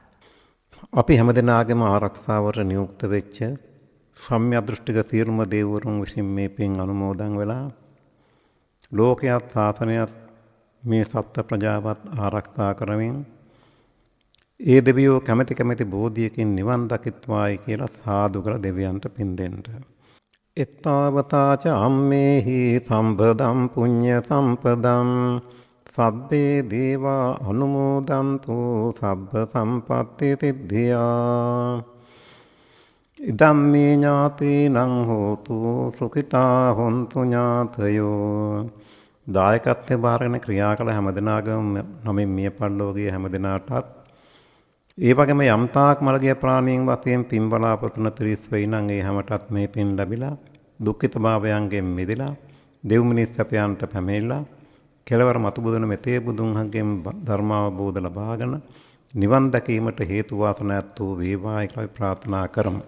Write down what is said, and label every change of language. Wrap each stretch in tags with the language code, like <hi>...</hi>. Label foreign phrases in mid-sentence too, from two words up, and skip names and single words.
<si>අපි හැමදෙනාගේම ආරක්ෂාවට නියුක්ත වෙච්ච සම්‍යක් දෘෂ්ටික සියලුම දේවවරුන් විසින් මේ පින් අනුමෝදන් වෙලා ලෝකයක් සාසනයක් මේ සත්ත්ව ප්‍රජාවත් ආරක්ෂා කරමින් ඒ දෙවියෝ කැමැති බෝධියකින් නිවන් දකිත්වායි කියලා සාදු කළ දෙවියන්ට පින් දෙන්න.</si> <pi>එත්තාවතාච අම්මේහි සම්පදම් පුඤ්ඤ සම්පදම් සබ්බේ දේවා අනුමෝදන්තු සබ්බ සම්පත්ති සිද්ධියා. ඉදම්මේ ඥාතීනං හෝතු සුඛිතා හොන්තු ඥාතයෝ.</pi> <si>දායකත්වයේ බාරගෙන ක්‍රියා කළ හැමදෙනාගම නමින් මිය පරලෝකීය හැමදෙනාටත් ඒ වගේම යම්තාක් මළගිය ප්‍රාණීන් වශයෙන් පින් බලාපොරොත්තු වන පිරිස් වෙයි නම් ඒ හැමටත් මේ පින් ලැබිලා දුක්ඛිත භාවයන්ගෙන් මිදලා දෙව් මිනිස් සැපයන්ට පැමිණිලා කෙලවර මතු බුදුන මෙතේ බුදුන්හන්ගෙන් ධර්මාවබෝධ ලබාගෙන නිවන් දැකීමට හේතු වාසනාත් වූ වේවායි කියලා ප්‍රාර්ථනා කරමු.</si>